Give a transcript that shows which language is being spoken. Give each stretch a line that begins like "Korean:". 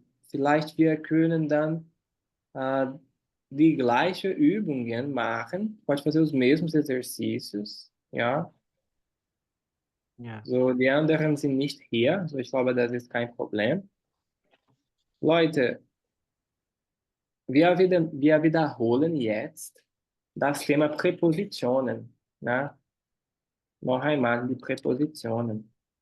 German: Vielleicht wir können dann äh, die gleichen Übungen machen.
Portuguese: Pode fazer os mesmos exercícios, ja.
German: Ja. So, die anderen sind nicht hier. So, ich glaube, das ist kein Problem. Leute, wir wiederholen jetzt das Thema Präpositionen. Ne? Noch einmal die Präpositionen.